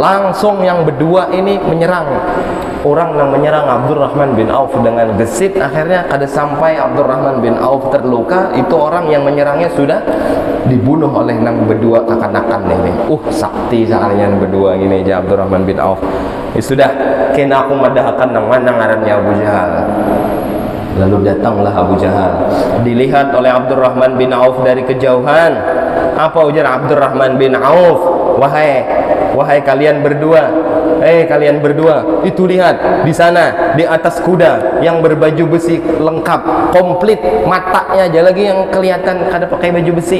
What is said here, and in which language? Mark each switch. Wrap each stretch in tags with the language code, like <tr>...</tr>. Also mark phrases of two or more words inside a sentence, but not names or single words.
<id>Langsung yang berdua ini menyerang. Orang yang menyerang Abdurrahman bin Auf dengan gesit, akhirnya kada sampai Abdurrahman bin Auf terluka, itu orang yang menyerangnya sudah dibunuh oleh nang berdua kakanakan ini. Sakti sekali yang berdua gini aja Abdurrahman bin Auf.</id> <bjn>Sudah kena aku madahkan nang mana ngarannya Abu Jahal.</bjn> <id>Lalu datanglah Abu Jahal, dilihat oleh Abdurrahman bin Auf dari kejauhan. Apa ujar Abdurrahman bin Auf? Wahai kalian berdua, itu lihat di sana di atas kuda yang berbaju besi lengkap, komplit, matanya aja lagi yang kelihatan kada pakai baju besi.</id>